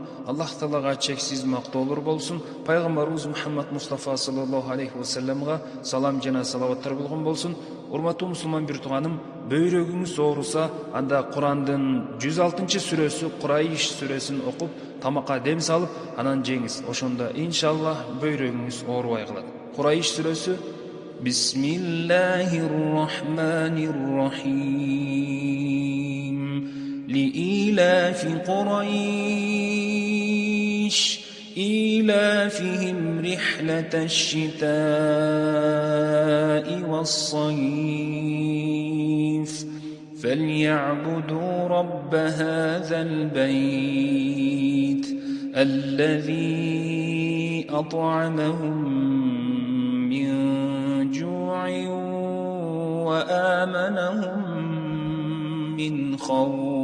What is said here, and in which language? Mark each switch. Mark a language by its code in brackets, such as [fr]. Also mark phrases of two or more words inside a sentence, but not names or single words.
[ky] Аллах Таалага чексиз мактоолор болсун. Пайгамбарыбыз Мухаммад Мустафа [ar] صلى الله عليه وسلم [ky] салам жана салаваттар болгон болсун. Урматтуу мусулман бир тууганым, бөйрөгүңүз ооруса, анда Курандын 106-сүрөсү Курайш сүрөсүн окуп, тамакка дем салып, анан жеңиз. Ошондо иншаллах бөйрөгүңүз оорубай калат. Курайш сүрөсү [ar] بسم الله الرحمن الرحيم. لإيلاف قريش إيلافهم رحلة الشتاء والصيف فليعبدوا رب هذا البيت الذي أطعمهم من جوع وآمنهم من خوف